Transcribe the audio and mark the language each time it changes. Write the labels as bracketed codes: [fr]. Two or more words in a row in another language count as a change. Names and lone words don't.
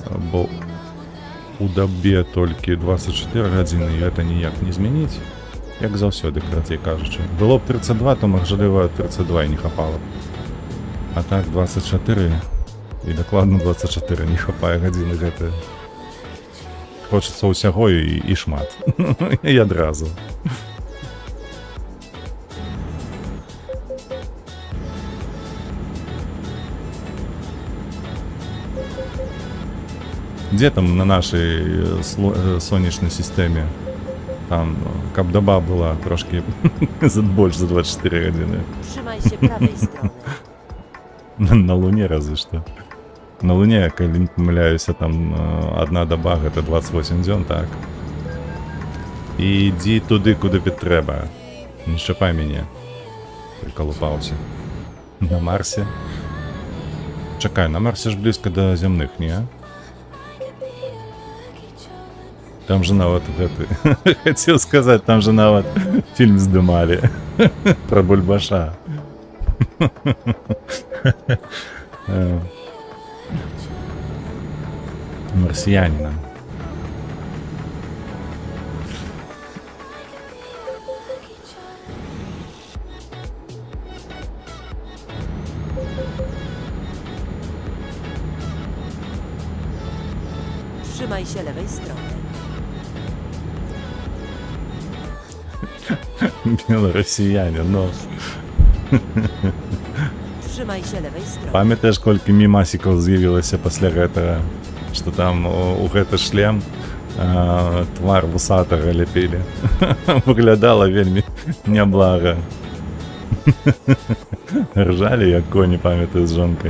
[be] бо у дабе толькі 24 гадзіны і гэта ніяк не змяніць, як заўсёды, карацей кажучы. Было б 32, то мажліва 32 і не хапала. А так 24 і дакладна 24 не хапае гадзіны гэта. Хочацца ўсяго і шмат. І адразу. [ru] Где там на нашей сонячной системе? [be] Там, каб доба была трошки больше за 24 годины. [pl] Trzymaj się prawej strony. [ru] На Луне разве что. На Луне, [be] калі не помиляюсь, там одна доба, гэта 28 дзён, так. Іди туди, куди трэба. Не шчапай мяне. Приколупаўся. На Марсе? Чакай, на Марсе ж близко до зямных, не? Там же нават гэты... [ru] Хотел сказать, [be] там же нават фильм здымали. Про Бульбаша. Марсианина. [pl] Trzymaj się lewej strony. [be] Белоросіянин, ну. [pl] Trzymaj się lewej strony. [be] Памятаеш, колькі мімасікаў з'явілася пасля гэтага, што там у гэты шлем твар вусатага ляпілі. Выглядала вельмі няблага. Ржалі, як коні, памятаю, з жонкай.